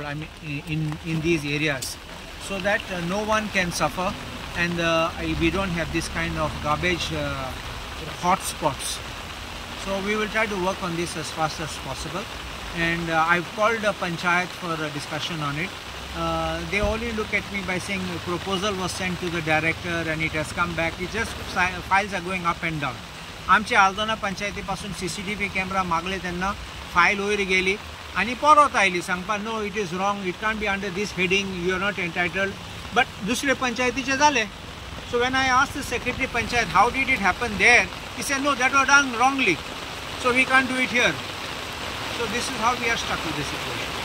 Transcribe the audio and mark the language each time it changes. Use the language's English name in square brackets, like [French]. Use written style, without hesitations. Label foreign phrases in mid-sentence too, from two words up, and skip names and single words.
[English] I mean, in these areas, so that no one can suffer, and we don't have this kind of garbage hotspots. So we will try to work on this as fast as possible. And I've called a panchayat for a discussion on it. They only look at me by saying a proposal was sent to the director and it has come back. It's just files are going up and down. [Konkani] आमच्या आल्दोना पंचायतीपासून CCTV कॅमेरा मागले त्यांना फायल वयर गेली आणि परत आयली सांगपा [English] no it is wrong it can't be under this heading you are not entitled but [Konkani] दुसरे पंचायतीचे झाले. [English] So when I asked the secretary panchayat how did it happen there he said no that was done wrongly so we can't do it here. So this is how we are stuck with this situation.